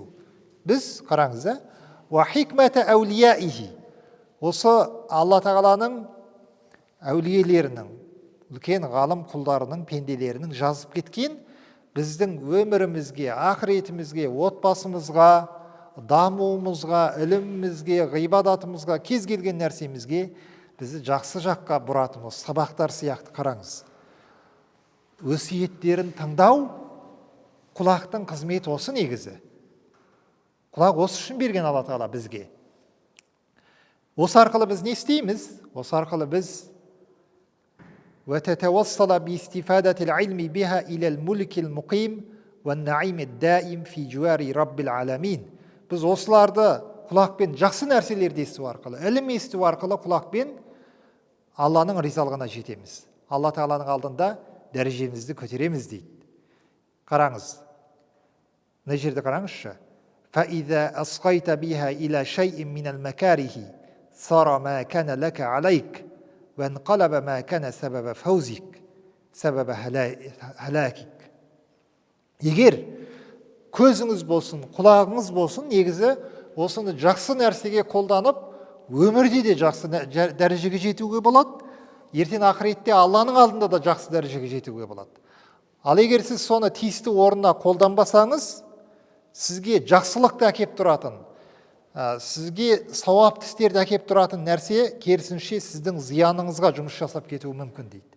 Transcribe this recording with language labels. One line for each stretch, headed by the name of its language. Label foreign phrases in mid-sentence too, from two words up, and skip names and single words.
Kazakh: Біз, қараңыз, осы Алла Тағаланың әулиелерінің, үлкен ғалым құлдарының, пенделерінің жазып кеткен біздің өмірімізге, ақыретімізге, отбасымызға, дамуымызға, ілімімізге, ғибадатымызға, кез келген нәрсемізге бізді жақсы жаққа бұратын осы сабақтар сияқты. Қараңыз, өсиеттерін тыңдау құлақтың қызметі осы негізі. Құлақ осы үшін берген Алла Тағала бізге. Осы арқылы біз не істейміз? Осы арқылы біз
Arabic: وتتوصل باستفادة العلم بها إلى الملك المقيم والنعيم الدائم في جوار رب العالمين.
Kazakh: Біз осыларды құлақпен жақсы нәрселерді есту арқылы, ілім есту арқылы құлақпен Алланың ризалығына жетеміз. Алла Тағаланың алдында дәрежемізді көтереміз дейді. Қараңыз, мына жерде қараңызшы.
Arabic: فَإِذَا أَسْقَيْتَ بِهَا إِلَى شَيْءٍ مِنَ الْمَكَارِهِ صَارَ مَا كَانَ لَكَ عَلَيْكَ وَانْقَلَبَ مَا كَانَ سَبَبَ فَوْزِكَ سَبَبَ هَلَاكِكَ.
Kazakh: Егер көзіңіз болсын, құлағыңыз болсын, негізі осыны жақсы нәрсеге қолданып, өмірде де жақсы дәрежеге жетуге болады, ертең ақыретте Алланың алдында да жақсы дәрежеге жетуге болады. Ал егер сіз соны тиісті орнына қолданбасаңыз, сізге жақсылықты әкеп тұратын, сізге сауапты істерді әкеп тұратын нәрсе керісінше сіздің зияныңызға жұмыс жасап кетуі мүмкін дейді.